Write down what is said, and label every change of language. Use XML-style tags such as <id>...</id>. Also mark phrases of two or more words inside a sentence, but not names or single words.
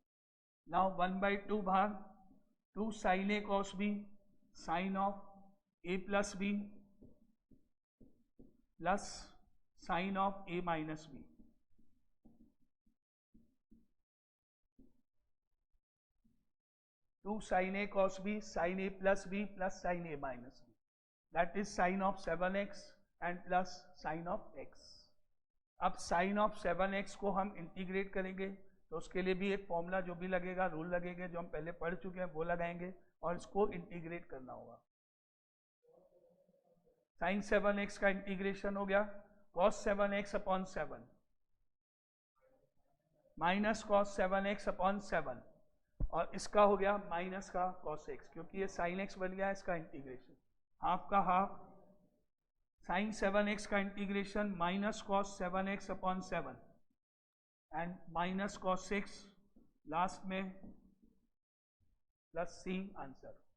<en>now 1/2 भाग 2 sine a cos b, sine of a plus b plus sine of a minus b, 2 sin a cos b, sin a plus b plus sin a minus b, that is sin of 7x and plus sin of x।</en> <hi>अब sin of 7x को हम इंटीग्रेट करेंगे तो उसके लिए भी एक फॉर्मूला जो भी लगेगा, रूल लगेंगे जो हम पहले पढ़ चुके हैं वो लगाएंगे और इसको इंटीग्रेट करना होगा। sin 7x का इंटीग्रेशन हो गया</hi> <en>cos 7x upon 7 minus cos 7x upon 7,</en> <hi>और इसका हो गया माइनस का cos x, क्योंकि ये sin x बन गया इसका इंटीग्रेशन, हाफ का हाफ sin 7x का इंटीग्रेशन</hi> <en>minus cos 7x upon 7 and minus cos 6 last</en> <hi>में</hi> <en>plus c answer.</en>